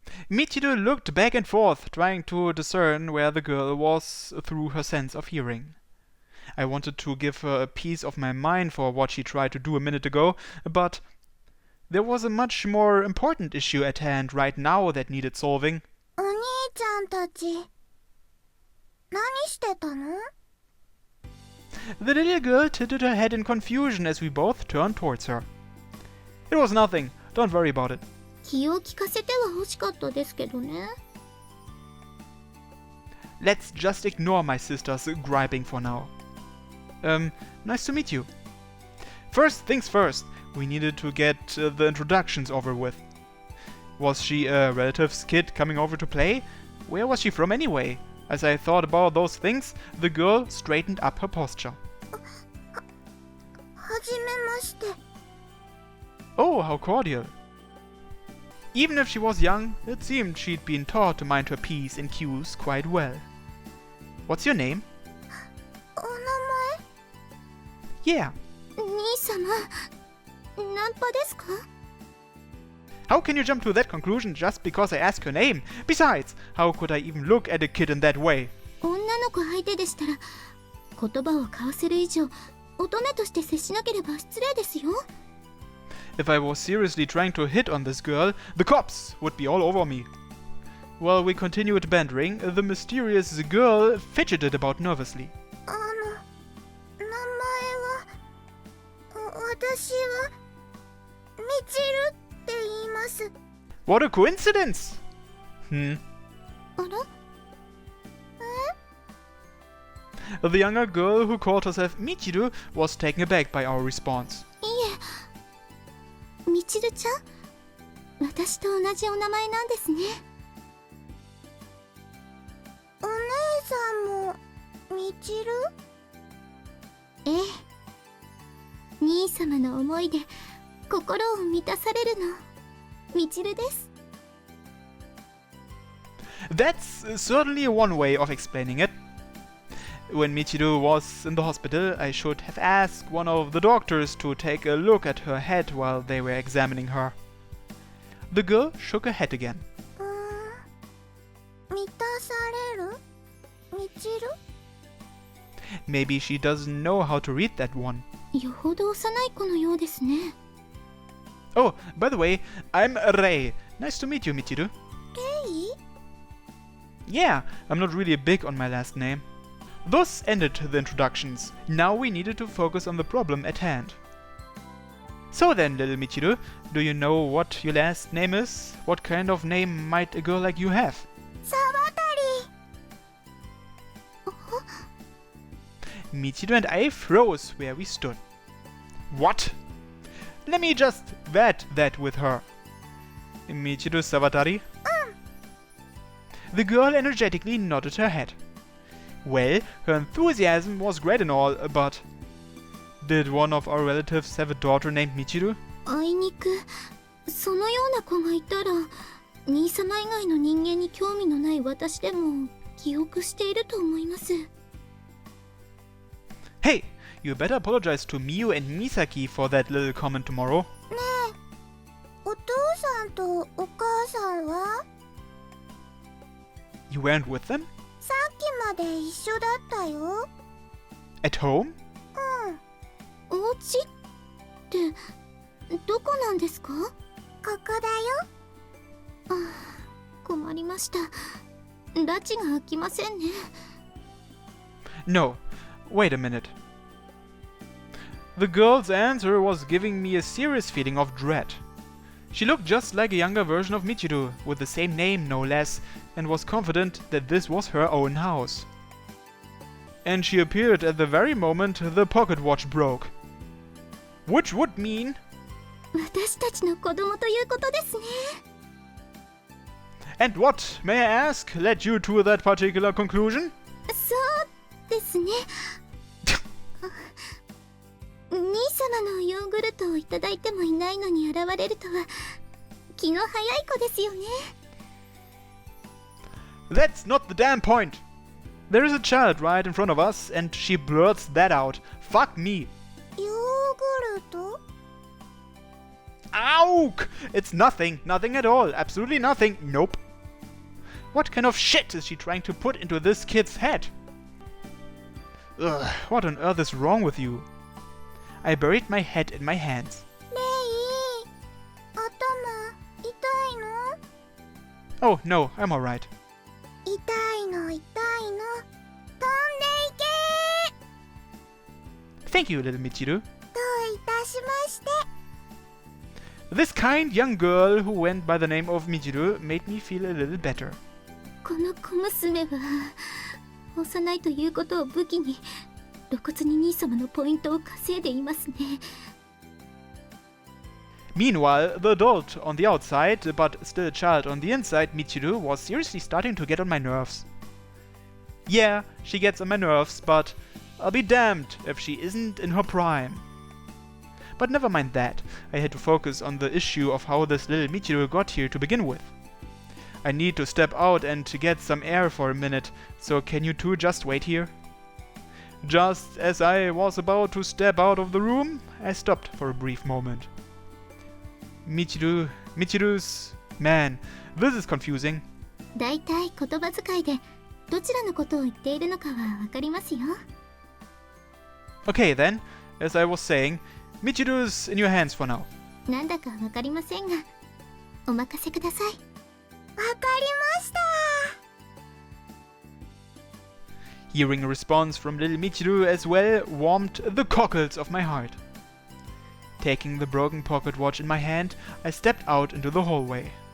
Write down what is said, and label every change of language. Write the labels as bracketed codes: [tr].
[en] Michiru looked back and forth, trying to discern where the girl was through her sense of hearing. I wanted to give her a piece of my mind for what she tried to do a minute ago, but there was a much more important issue at hand right now that needed solving. [ja] お兄ちゃんたち、何してたの? [en] The little girl tilted her head in confusion as we both turned towards her. It was nothing. Don't worry about it. [ja] 気を利かせては欲しかったですけどね. [en] Let's just ignore my sister's griping for now. Nice to meet you. First things first, we needed to get the introductions over with. Was she a relative's kid coming over to play? Where was she from anyway? As I thought about those things, the girl straightened up her posture. [ja] はじめまして. [en] Oh, how cordial. Even if she was young, it seemed she'd been taught to mind her P's and Q's quite well. What's your name? [ja] お名前? [en] Yeah. [ja] 兄様、ナンパですか? [en] How can you jump to that conclusion just because I ask her name? Besides, how could I even look at a kid in that way? [ja] 女の子相手でしたら、言葉を交わせる以上、乙女として接しなければ失礼ですよ. [en] If I was seriously trying to hit on this girl, the cops would be all over me. While we continued bantering, the mysterious girl fidgeted about nervously. [ja] 名前は、私は、ミチルって言います. [en] What a coincidence! あら The younger girl who called herself Michiru was taken aback by our response. [ja] いえ、みちるちゃん、私と同じお名前なんですね。お姉さんもみちる？ええ、兄様の思いで心を満たされるのみちるです。 [en] That's certainly one way of explaining it. When Michiru was in the hospital, I should have asked one of the doctors to take a look at her head while they were examining her. The girl shook her head again. [ja] 満たされる？みちる？ [en] Maybe she doesn't know how to read that one. [ja] よほど幼い子のようですね。 [en] Oh, by the way, I'm Rei. Nice to meet you, Michiru. [ja] レイ？ [en] Yeah, I'm not really big on my last name. Thus ended the introductions. Now we needed to focus on the problem at hand. So then, little Michiru, do you know what your last name is? What kind of name might a girl like you have? [ja] サバタリ。 [en] Michiru and I froze where we stood. What? Let me just vet that with her. Michiru Savatari? The girl energetically nodded her head. Well, her enthusiasm was great and all, but... Did one of our relatives have a daughter named Michiru? [ja] あいにくそのような子がいたら兄様以外の人間に興味のない私でも記憶していると思います。 [en] Hey, you better apologize to Miu and Misaki for that little comment tomorrow. [ja] ねえ、お父さんとお母さんは？ [en] You weren't with them? [ja] さっきまで一緒だったよ。 [en] At home? [ja] お家ってどこなんですか？ここだよ。ああ、困りました。拉致が開きませんね。 [en] No. Wait a minute. The girl's answer was giving me a serious feeling of dread. She looked just like a younger version of Michiru, with the same name no less, and was confident that this was her own house. And she appeared at the very moment the pocket watch broke. Which would mean... [ja] 私たちの子供ということですね。 [en] And what, may I ask, led you to that particular conclusion? [ja] そうですね。兄様のヨーグルトをいただいてもいないのに現れるとは気の早い子ですよね。 [en] That's not the damn point! There is a child right in front of us, and she blurts that out. Fuck me! [ja] ヨーグルト？ [en] Ow! It's nothing. Nothing at all. Absolutely nothing. Nope. What kind of shit is she trying to put into this kid's head? Ugh, what on earth is wrong with you? I buried my head in my hands. [ja] レイ、頭痛いの？ [en] Oh, no, I'm alright. [ja] 痛いの痛いの。飛んでいけ。 [en] Thank you, little Michiru. [ja] どういたしまして。 [en] This kind young girl who went by the name of Michiru made me feel a little better. [ja] この小娘は幼いということを武器に露骨に兄様のポイントを稼いでいますね。 [en] Meanwhile, the adult on the outside, but still a child on the inside, Michiru, was seriously starting to get on my nerves. Yeah, she gets on my nerves, but I'll be damned if she isn't in her prime. But never mind that, I had to focus on the issue of how this little Michiru got here to begin with. I need to step out and get some air for a minute, so can you two just wait here? Just as I was about to step out of the room, I stopped for a brief moment. Michiru's... Man, this is confusing. [ja] だいたい言葉遣いでどちらのことを言っているのかはわかりますよ。 [en] Okay then, as I was saying, Michiru's in your hands for now. [ja] なんだかわかりませんが、お任せください。わかりました。 [en] Hearing a response from little Michiru as well warmed the cockles of my heart. Taking the broken pocket watch in my hand, I stepped out into the hallway.